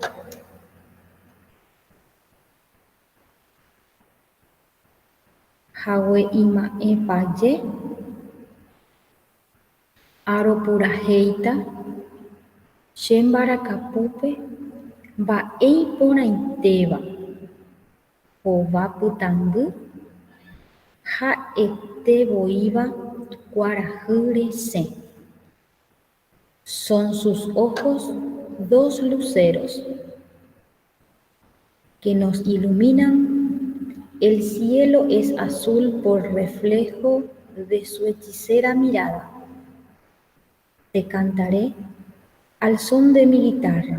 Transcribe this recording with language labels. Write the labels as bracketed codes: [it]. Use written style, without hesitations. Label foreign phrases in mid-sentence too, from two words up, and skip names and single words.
[gn] Hague ima'ẽpaje aropurahéita che mbarakapúpe mba'eiporãitéva. Hova pytangy ha'etevoíva kuarahy resẽ. [es] Son sus ojos dos luceros que nos iluminan. El cielo es azul por reflejo de su hechicera mirada. Te cantaré al son de mi guitarra.